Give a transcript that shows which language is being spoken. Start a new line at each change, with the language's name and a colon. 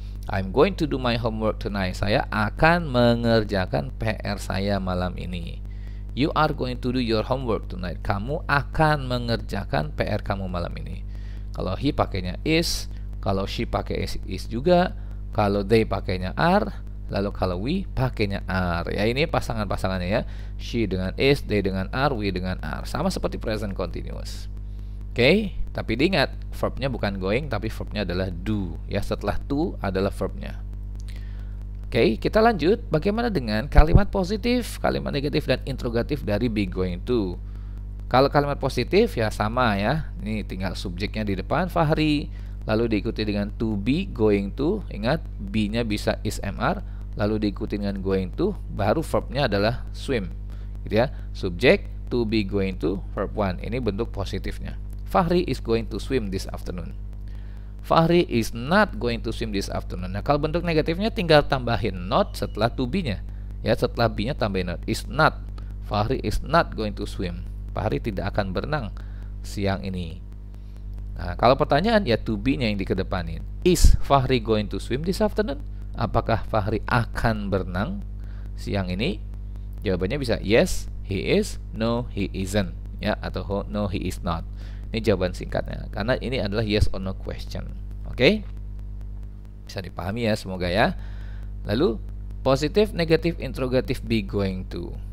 English: I'm going to do my homework tonight.
Indonesian: Saya akan mengerjakan PR saya malam ini.
English: You are going to do your homework tonight.
Indonesian: Kamu akan mengerjakan PR kamu malam ini. Kalau he pakainya is, kalau she pakai is juga, kalau they pakainya are, lalu kalau we pakainya are. Ya ini pasangan-pasangannya ya. She dengan is, they dengan are, we dengan are. Sama seperti present continuous. Oke, tapi diingat verbnya bukan going tapi verbnya adalah do. Ya, setelah to adalah verbnya. Oke, kita lanjut. Bagaimana dengan kalimat positif, kalimat negatif dan interrogatif dari be going to? Kalau kalimat positif ya sama ya. Ini tinggal subjeknya di depan Fahri, lalu diikuti dengan to be going to. Ingat be-nya bisa is mr, lalu diikuti dengan going to, baru verbnya adalah swim. Gitu ya.
English: Subjek to be going to, verb one.
Indonesian: Ini bentuk positifnya.
English: Fahri is going to swim this afternoon. Fahri is not going to swim this afternoon.
Indonesian: Nah, kalau bentuk negatifnya tinggal tambahin not setelah to be-nya. Ya, setelah be-nya tambahin not. Is not.
English: Fahri is not going to swim.
Indonesian: Fahri tidak akan berenang siang ini. Nah, kalau pertanyaan ya to be-nya yang dikedepanin.
English: Is Fahri going to swim this afternoon?
Indonesian: Apakah Fahri akan berenang siang ini? Jawabannya bisa
English: yes, he is, no, he isn't. Ya, atau no, he is not.
Indonesian: Ini jawaban singkatnya, karena ini adalah yes or no question. Oke? Bisa dipahami ya, semoga ya. Lalu, positif, negatif, interrogatif be going to.